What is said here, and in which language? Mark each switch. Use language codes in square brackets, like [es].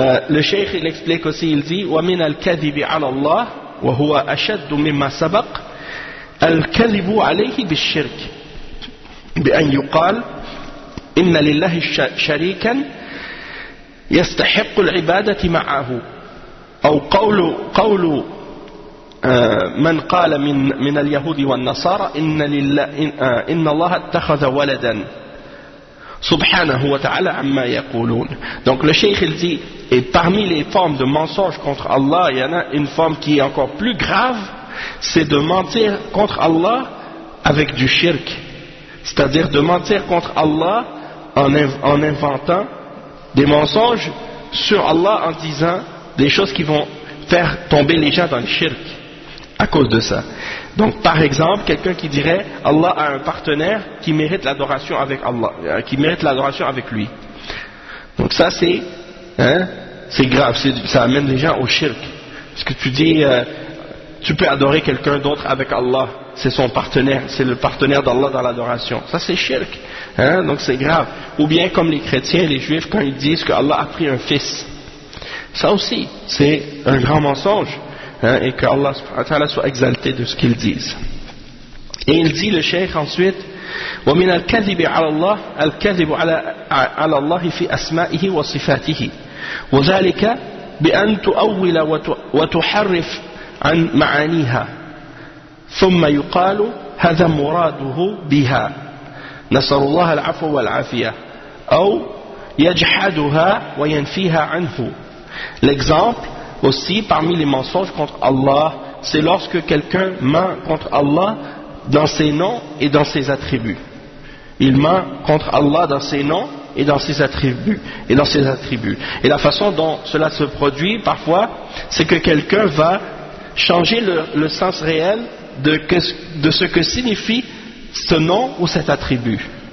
[fr] Le cheikh il explique aussi, il dit [ar] وَمِنَ الْكَذِبِ عَلَى اللَّهِ وَهُوَ أَشَدُّ مِمَّا سَبَقَ الْكَذِبُ عَلَيْهِ بِالشِّرْكِ بأن يقال إن لله شريكا يستحق العبادة معه أو قول من قال من اليهود والنصارى إن الله اتخذ ولدا سبحانه وتعالى عما يقولون. [fr] Donc le cheikh il dit, et parmi les formes de mensonge contre Allah, il y en a une forme qui est encore plus grave, c'est de mentir contre Allah avec du shirk, c'est-à-dire de mentir contre Allah en inventant des mensonges sur Allah en disant des choses qui vont faire tomber les gens dans le shirk à cause de ça. Donc par exemple quelqu'un qui dirait Allah a un partenaire qui mérite l'adoration avec Allah, qui mérite l'adoration avec lui. Donc ça c'est grave, ça amène les gens au shirk. Parce que tu dis tu peux adorer quelqu'un d'autre avec Allah, c'est son partenaire, c'est le partenaire d'Allah dans l'adoration. Ça c'est shirk, donc c'est grave. Ou bien comme les chrétiens, les juifs, quand ils disent que Allah a pris un fils. Ça aussi, c'est un grand mensonge, et que Allah subhanahu wa ta'ala soit exalté de ce qu'ils disent. Et il dit le cheikh ensuite [ar] وَمِنَ الْكَذِبِ عَلَى اللَّهِ الْكَذِبُ عَلَى اللَّهِ فِي أَسْمَائِهِ وَصِفَاتِهِ وذلك بأن تؤول وتحرف عن معانيها ثم يقال هذا مراده بها نسأل الله العفو والعافية أو يجحدها وينفيها عنه. [fr] L'exemple aussi parmi les mensonges contre Allah, c'est lorsque quelqu'un ment contre Allah dans ses noms et dans ses attributs. Il ment contre Allah dans ses noms et dans ses attributs. Et la façon dont cela se produit parfois, c'est que quelqu'un va changer le sens réel de ce que signifie ce nom ou cet attribut.